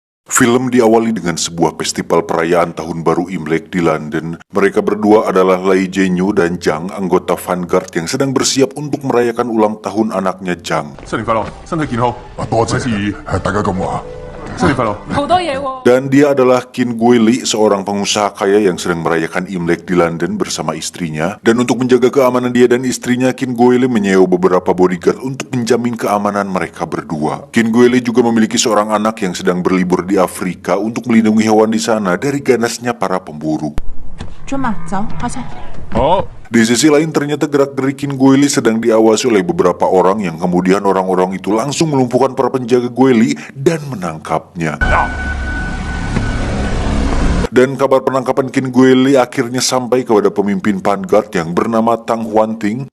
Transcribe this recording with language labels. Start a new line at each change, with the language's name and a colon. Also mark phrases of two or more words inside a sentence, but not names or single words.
Indonesian: Film diawali dengan sebuah festival perayaan Tahun Baru Imlek di London. Mereka berdua adalah Lei Jianyu dan Zhang, anggota Vanguard yang sedang bersiap untuk merayakan ulang tahun anaknya Zhang.
Cantonese: 新年快樂，身體健康，多謝，萬事如意，大家咁話。新年快樂。好多嘢喎。
Indonesian: Dan dia adalah Qin Guili, seorang pengusaha kaya yang sedang merayakan Imlek di London bersama istrinya. Dan untuk menjaga keamanan dia dan istrinya, Qin Guili menyewa beberapa bodyguard untuk menjamin keamanan mereka berdua. Qin Guili juga memiliki seorang anak yang sedang berlibur di Afrika untuk melindungi hewan di sana dari ganasnya para pemburu.
Cantonese: 尊嘛，走，開車。好，
Indonesian: Di sisi lain ternyata gerak-gerik Qin Guili sedang diawasi oleh beberapa orang yang kemudian orang-orang itu langsung melumpuhkan para penjaga Guili dan menangkapnya. Dan kabar penangkapan Qin Guili akhirnya sampai kepada pemimpin Vanguard yang bernama Tang Huanting.